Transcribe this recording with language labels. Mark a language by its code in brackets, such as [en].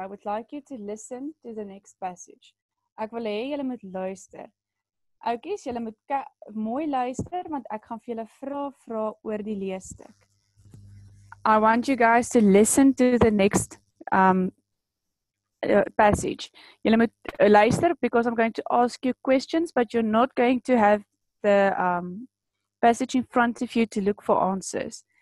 [en] I would like you to listen to the next passage. [af] Ek wil hê julle moet luister. Oukies, julle moet mooi luister, want ek gaan vir julle vra oor die leesstuk. [en] I want you guys to listen to the next passage. [af] Julle moet luister, [en] because I'm going to ask you questions, but you're not going to have the passage in front of you to look for answers.